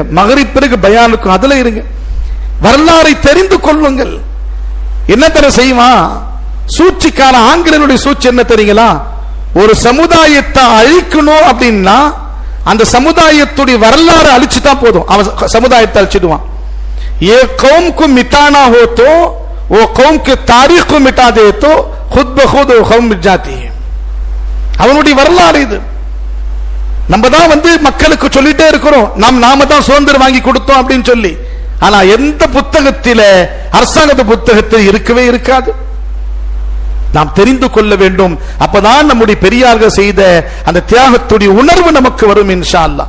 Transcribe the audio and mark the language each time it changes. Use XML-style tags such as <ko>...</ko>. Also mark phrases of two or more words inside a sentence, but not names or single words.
<ta>மகரிப் பிறகு பயானுக்கும் அதுல இருங்க. வரலாறை தெரிந்து கொள்ளுங்கள். என்ன தர செய்வான் சூழ்ச்சிக்கான ஆங்கிலேயனுடைய சூழ்ச்சி என்ன தெரியுங்களா? ஒரு சமுதாயத்தை அழிக்கணும் அப்படின்னா அந்த சமுதாயத்துடைய வரலாறு அழிச்சுதான் போதும், அவன் சமுதாயத்தை அழிச்சிடுவான்.</ta> <hi>ये कौम को मिटाना हो तो वो कौम के तारीख को मिटा दे तो खुद ब खुद वो कौम मिट जाती है.</hi> <ta>அவனுடைய வரலாறு இது. நம்ம தான் மக்களுக்கு சொல்லிட்டே இருக்கிறோம், நாம தான் சுதந்திரம் வாங்கி கொடுத்தோம் அப்படின்னு சொல்லி. ஆனா எந்த புத்தகத்தில, அரசாங்க புத்தகத்தில் இருக்கவே இருக்காது. நாம் தெரிந்து கொள்ள வேண்டும். அப்பதான் நம்முடைய பெரியார்கள் செய்த அந்த தியாகத்துடைய உணர்வு நமக்கு வரும்</ta> <ar>إن شاء الله.</ar>